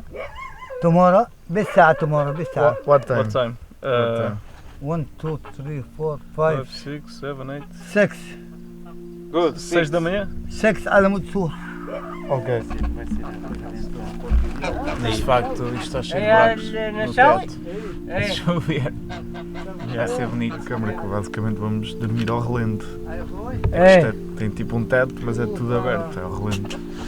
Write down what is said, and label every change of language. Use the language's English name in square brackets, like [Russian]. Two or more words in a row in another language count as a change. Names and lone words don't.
[Arabic] tomorrow بالساعة tomorrow بالساعة [English] What time? What time? 1 2 3 4 5 6 7 8 6 [Portuguese] Good. 6 da manhã? [Arabic] 6 على مود سور [Portuguese] Ok. Mas de facto isto está cheio de buracos no teto. Deixa eu ver. vai ser bonito. A câmara que basicamente vamos dormir ao relento. É. Isto tem tipo um teto, mas é tudo aberto, é ao relento.